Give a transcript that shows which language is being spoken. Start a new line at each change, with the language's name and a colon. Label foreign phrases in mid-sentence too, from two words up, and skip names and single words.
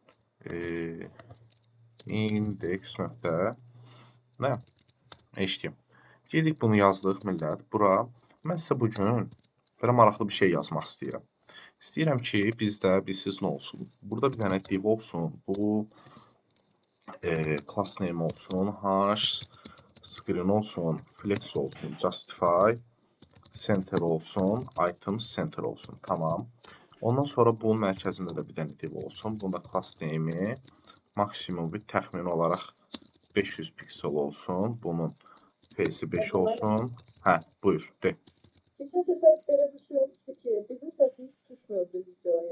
Azerbaijani: Index nöqtə. Nə? HTML. Girdik bunu yazdıq millət. Bura. Mən sizə bugün belə maraqlı bir şey yazmaq istəyirəm. İstəyirəm ki, bizdə bilsiz nə olsun. Burada bir dənə div olsun. Bu
English: class name
Azerbaijani: olsun.
English: Hash screen
Azerbaijani: olsun. Flex olsun. Justify. Center olsun.
English: Items center
Azerbaijani: olsun. Tamam. Ondan sonra bunun mərkəzində də bir dənə div olsun. Bunda
English: class name'i
Azerbaijani: maksimum bir təxmini olaraq 500 piksel olsun. Bunun P'si 5 olsun. Hə, buyur, de.
Turkish: Geçen sefer böyle bir şey olmuştu ki bizim sesimiz tutuşmuyordu videoya.